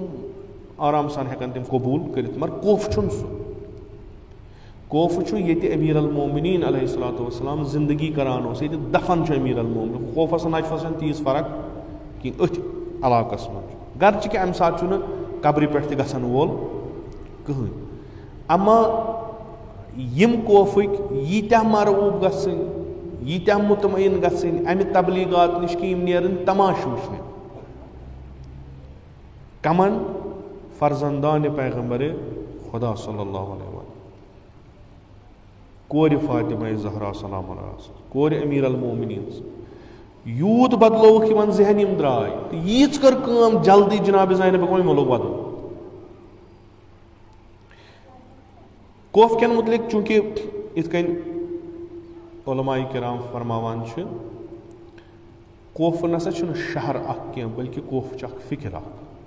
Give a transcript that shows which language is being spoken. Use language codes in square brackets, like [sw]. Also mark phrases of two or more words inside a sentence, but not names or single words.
[ks] آرام سان ہٮ۪کن تِم قبوٗل کٔرِتھ مگر خوف چھُنہٕ سُہ خوف چھُ ییٚتہِ امیٖر المومنیٖن علیہ الصلوۃ والسلام زندگی کران اوس ییٚتہِ دفن چھُ امیٖر المومنیٖن خوفس نجفس چھنہٕ تیٖژ فرق کینٛہہ أتھۍ علاقس منٛز گرچہِ کہِ امہِ ساتہٕ چھُنہٕ قبرِ پٮ۪ٹھ تہِ گژھن وول کٕہٕنۍ اما یِم خوفٕکۍ ییٖتیاہ مرعوٗب گژھٕنۍ ییٖتیاہ مطمعین گژھٕنۍ امہِ تبلیغات نِش کہِ یِم نیرن تماشہٕ وٕچھنہِ کمن فرزندانہِ پیغمبرِ خدا صلی اللہ علیہ وسلم کورِ فاطمہ زہرا سلام اللہ کورِ امیٖر المومنیٖن یوٗت بدلووُکھ یِمن ذہن یِم درٛاے تہٕ ییٖژ کٔر کٲم جلدی جناب زینب یِمو لوگ بدل خوف کٮ۪ن مُتعلِق چوٗنٛکہِ یِتھ کٔنۍ علماء کرام فرماوان چھِ خوف نسا چھُنہٕ شہر اکھ کینٛہہ بلکہِ خوف چھُ اکھ فِکر اکھ